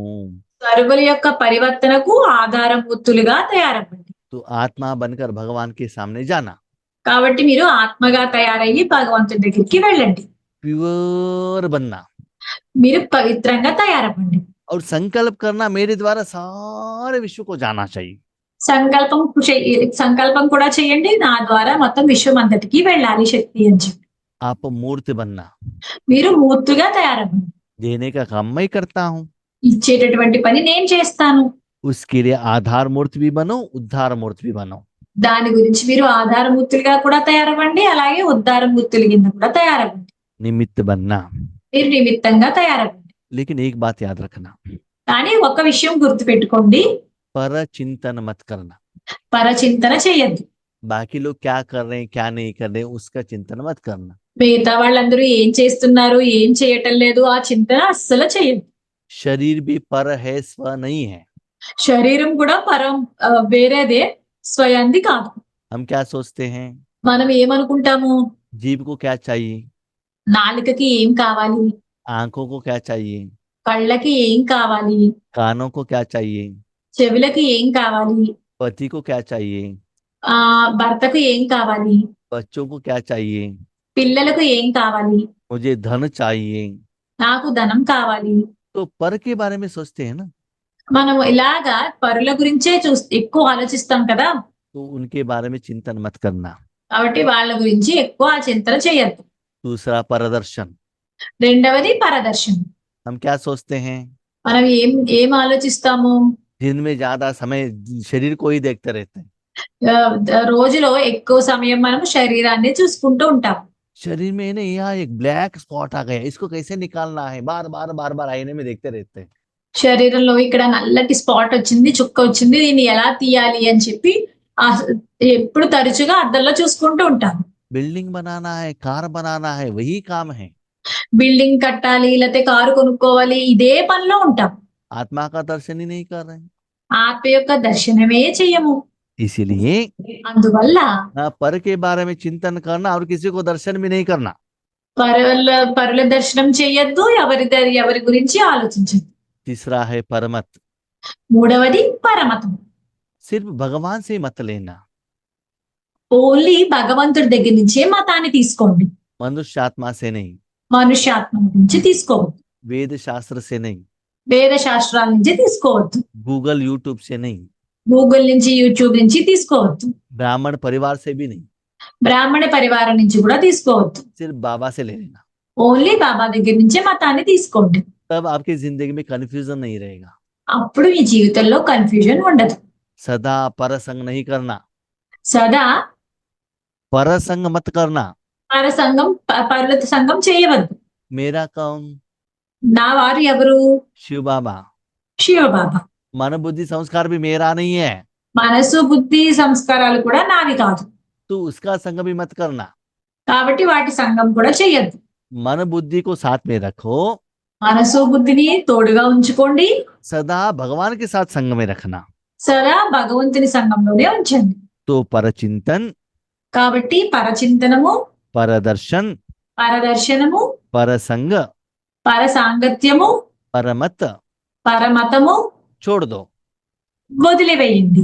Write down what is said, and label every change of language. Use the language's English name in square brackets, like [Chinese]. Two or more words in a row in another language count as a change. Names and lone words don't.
[Telugu] సర్వుల యొక్క పరివర్తనకు ఆధారభూతులుగా తయారవ్వండి. [Hindi] तो आत्मा बनकर भगवान के सामने जाना, [Telugu] కాబట్టి మీరు ఆత్మగా తయారయ్యి భగవంతుడి దగ్గరికి వెళ్ళండి. [Hindi] प्योर बनना [Telugu] మీరు పవిత్రంగా తయారవ్వండి. [Hindi] और संकल्प करना मेरे द्वारा सारे विश्व को जाना चाहिए। [Telugu] సంకల్పం కూడా చేయండి, నా ద్వారా మొత్తం విశ్వం అంతటికి వెళ్ళాలి శక్తి అని చెప్పి. [Hindi] आप मूर्ति बनना, [Telugu] మీరు మూర్తిగా తయారవ్వండి. [Hindi] देने का काम मैं करता हूँ, [Telugu] ఇచ్చేటటువంటి పని నేను చేస్తాను. [Hindi] उसके लिए आधार मूर्ति भी बनो, उद्धार मूर्ति भी बनो। [Telugu] దాని గురించి మీరు ఆధారమూర్తులుగా కూడా తయారవ్వండి, అలాగే ఉద్ధారమూర్తుల కింద కూడా తయారవ్వండి. [Hindi] निमित्त बनना। [Telugu] మీరు నిమిత్తంగా తయారవ్వండి. [Hindi] लेकिन एक बात याद रखना, [Telugu] కానీ ఒక విషయం గుర్తు పెట్టుకోండి, [Hindi] पर चिंतन मत करना। [Telugu] పరచింతన చేయద్దు. [Hindi] बाकी लोग क्या कर रहे हैं क्या नहीं कर रहे हैं उसका चिंतन मत करना। [Telugu] మిగతా వాళ్ళందరూ ఏం చేస్తున్నారు ఏం చేయటం లేదు ఆ చింతన అస్సలు చేయద్దు. [Hindi] शरीर भी पर है, स्व नहीं है। [Telugu] శరీరం కూడా వేరేదే, స్వయంది కాదు. [Hindi] हम क्या सोचते हैं, [Telugu] మనం ఏమనుకుంటాము, [Hindi] जीभ को क्या चाहिए, [Telugu] నాలుకకి ఏం కావాలి, [Hindi] आंखों को क्या चाहिए, [Telugu] కళ్ళకి ఏం కావాలి, [Hindi] कानों को क्या चाहिए, [Telugu] చెవులకి ఏం కావాలి, [Hindi] पति को क्या चाहिए, [Telugu] భర్తకు ఏం కావాలి, [Hindi] बच्चों को क्या चाहिए, [Telugu] పిల్లలకు ఏం కావాలి, [Hindi] मुझे धन चाहिए। [Telugu] నాకు ధనం కావాలి. [Hindi] तो पर के बारे में सोचते हैं ना, [Telugu] మనం ఇలాగా పరుల గురించే ఎక్కువ ఆలోచిస్తాం కదా. [Hindi] तो उनके बारे में चिंतन मत करना। [Telugu] కాబట్టి వాళ్ళ గురించి ఎక్కువ చింతన చేయొద్దు. [Hindi] दूसरा परदर्शन, [Telugu] రెండవది పరదర్శనం. [Hindi] हम क्या सोचते हैं, [Telugu] మనం ఏం ఆలోచిస్తాము? [Hindi] दिन में ज्यादा समय शरीर को ही देखते रहते हैं। [Telugu] రోజులో ఎక్కువ సమయం మనం శరీరాన్ని చూసుకుంటూ ఉంటాం. [Hindi] शरीर में ना यहाँ एक [English] black spot [Hindi] आ गया, इसको कैसे निकालना है, बार बार आईने में देखते रहते हैं। [Telugu] శరీరంలో ఇక్కడ నల్లటి స్పాట్ వచ్చింది, చుక్క వచ్చింది, దీన్ని ఎలా తీయాలి అని చెప్పి ఆహ్, ఎప్పుడు తరచుగా అద్దంలో చూసుకుంటూ ఉంటాం. [Hindi] बिल्डिंग बनाना है, कार बनाना है, वही काम है। [Telugu] బిల్డింగ్ కట్టాలి, లేతే కారు కొనుక్కోవాలి, ఇదే పనిలో ఉంటాం. [Hindi] आत्मा का दर्शन ही नहीं कर रहे हैं। [Telugu] ఆత్మ యొక్క దర్శనమే చెయ్యము. [Hindi] इसीलिए [Telugu] అందువల్ల [Hindi] पर के बारे में चिंतन करना और किसी को दर्शन भी नहीं करना। [Telugu] పరుల పరుల దర్శనం చేయొద్దు, ఎవరి గురించి ఆలోచించద్దు. [Hindi] तीसरा है परमत, [Telugu] మూడవది పరమతం. [Hindi] सिर्फ भगवान से मत लेना, [Telugu] ఓన్లీ భగవంతుడి దగ్గర నుంచే మతాన్ని తీసుకోండి, [Hindi] मनुष्य आत्मा से नहीं, [Telugu] మనుష్యాత్మ నుంచి తీసుకోవద్దు, [Hindi] वेद शास्त्र से नहीं, [Telugu] వేద శాస్త్రాల నుంచి తీసుకోవద్దు, [Hindi] गूगल यूट्यूब से नहीं, [Telugu] గూగుల్ నుంచి యూట్యూబ్ నుంచి తీసుకోవద్దు, [Hindi] ब्राह्मण परिवार से भी नहीं, [Telugu] బ్రాహ్మణ పరివారం నుంచి కూడా తీసుకోవద్దు. [Hindi] सिर्फ बाबा से ले लेना। [Telugu] ఓన్లీ బాబా దగ్గర నుంచే మతాన్ని తీసుకోండి. [Hindi] तब आपकी जिंदगी में कंफ्यूजन नहीं रहेगा। [Telugu] అప్పుడు మీ జీవితంలో కన్ఫ్యూజన్ ఉండదు. [Hindi] सदा परसंग नहीं करना, [Telugu] సదా [Hindi] परसंग मत करना। [Telugu] పరుల సంఘం చేయవద్దు. [Hindi] मेरा कौन? [Telugu] నా వారు ఎవరు? [Hindi] शिव बाबा। [Telugu] శివబాబా. [Hindi] मन बुद्धि संस्कार भी मेरा नहीं है, [Telugu] మనసు బుద్ధి సంస్కారాలు కూడా నావి కాదు, [Hindi] तो उसका संग भी मत करना। [Telugu] కాబట్టి వాటి సంఘం కూడా చేయొద్దు. [Hindi] मन बुद्धि को साथ में रखो, [Telugu] మనసు బుద్ధిని తోడుగా ఉంచుకోండి, [Hindi] सदा भगवान के साथ संग में रखना। [Telugu] సదా భగవంతుని సంఘంలోనే ఉంచండి. [Hindi] तो परचिंतन, [Telugu] కాబట్టి పరచింతనము, [Hindi] परदर्शन, [Telugu] పరదర్శనము, [Hindi] परसंग, [Telugu] పర సాంగత్యము, [Hindi] परमत [Telugu] పరమతము [Hindi] छोड़ दो। [Telugu] వదిలివేయండి.